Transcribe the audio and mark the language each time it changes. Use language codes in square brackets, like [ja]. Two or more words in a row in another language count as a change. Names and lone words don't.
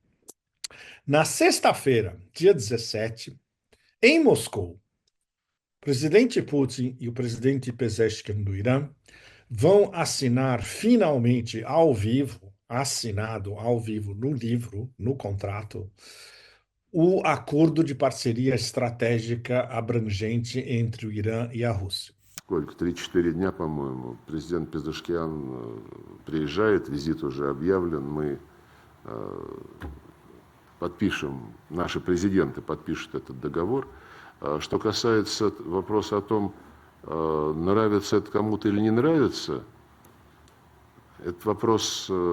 [pt] Na sexta-feira, dia 17, em Moscou, o presidente Putin e o presidente Pezeshkian do Irã vão assinar finalmente ao vivo, assinado ao vivo no livro, no contrato, o acordo de parceria estratégica abrangente entre o Irã e a Rússia. [ru] Сколько, 3-4 дня, по-моему, президент Пезешкиан приезжает, визит уже объявлен, мы подпишем, наши президенты подпишут этот договор. Что касается вопроса о том, нравится это кому-то или не нравится, этот вопрос